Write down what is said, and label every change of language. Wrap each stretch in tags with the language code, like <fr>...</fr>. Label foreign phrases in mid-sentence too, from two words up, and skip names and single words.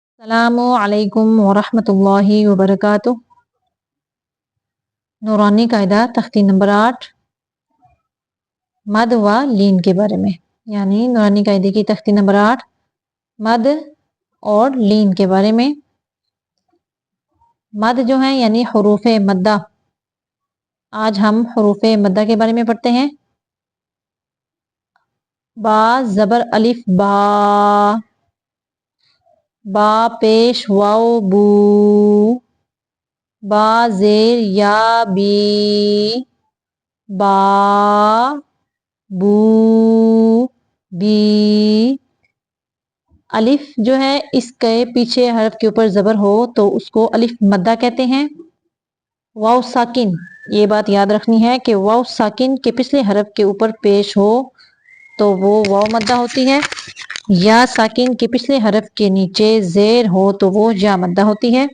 <ar>السلام علیکم ورحمۃ اللہ وبرکاتہ۔</ar> <ur>نورانی قاعدہ تختی نمبر 8 مد و لین کے بارے میں، یعنی نورانی قاعدے کی تختی نمبر 8 مد اور لین کے بارے میں۔ مد جو ہیں یعنی حروف مدہ، آج ہم حروف مدہ کے بارے میں پڑھتے ہیں۔ با زبر الف با، با پیش واو بو، با زیر یا بی، با بو بی۔ الف جو ہے اس کے پیچھے حرف کے اوپر زبر ہو تو اس کو الف مدہ کہتے ہیں۔ واو ساکن، یہ بات یاد رکھنی ہے کہ واو ساکن کے پچھلے حرف کے اوپر پیش ہو تو وہ واو مدہ ہوتی ہے، یا ساکن کے پچھلے حرف کے نیچے زیر ہو تو وہ یا مدہ ہوتی ہے۔</ur>